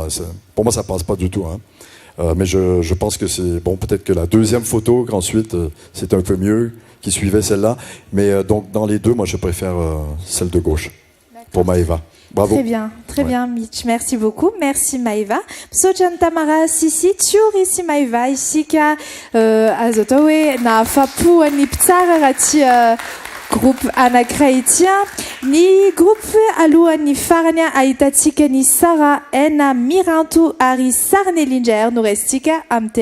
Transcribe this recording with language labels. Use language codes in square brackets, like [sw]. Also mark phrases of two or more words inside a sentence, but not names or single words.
[fr] Pour moi, ça passe pas du tout. Hein. Mais je pense que c'est bon. Peut-être que la deuxième photo, ensuite, c'est un peu mieux, qui suivait celle-là. Mais donc dans les deux, moi, je préfère celle de gauche pour Maeva. Bravo. Très bien, Mitch. Merci beaucoup. Merci Maeva. [mg] Misaotra Tamara, Sissi, Thiory sy Maeva isika azo atao hoe nahafapo-ny mpitsara raha ty groupe anankiray ity. Ny groupe alohan'ny farany ahitantsika ny Sara Ena Miranto ary Sarney Linger no restsika amin'ny